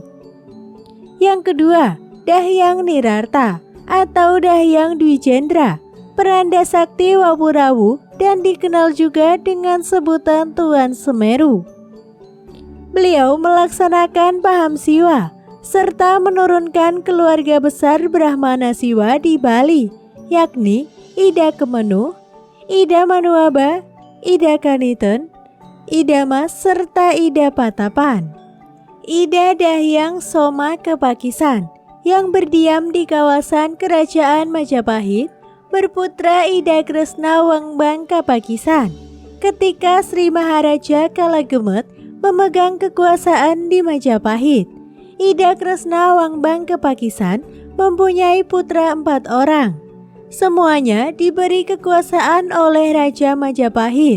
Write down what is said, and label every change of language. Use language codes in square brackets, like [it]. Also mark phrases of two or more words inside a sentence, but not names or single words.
[id] Yang kedua, Dahyang Nirarta atau Dahyang Dwijendra, peranda sakti Wawurawu dan dikenal juga dengan sebutan Tuan Semeru. Beliau melaksanakan paham Siwa serta menurunkan keluarga besar Brahmana Siwa di Bali, yakni Ida Kemenuh, Ida Manuaba, Ida Kaniten, Ida Mas serta Ida Patapan. Ida Dahyang Soma Kepakisan yang berdiam di kawasan Kerajaan Majapahit berputra Ida Kresna Wangbang Kapakisan ketika Sri Maharaja Kalagemet memegang kekuasaan di Majapahit. Ida Kresna Wangbang Kepakisan mempunyai putra 4 orang, Semuanya diberi kekuasaan oleh Raja Majapahit,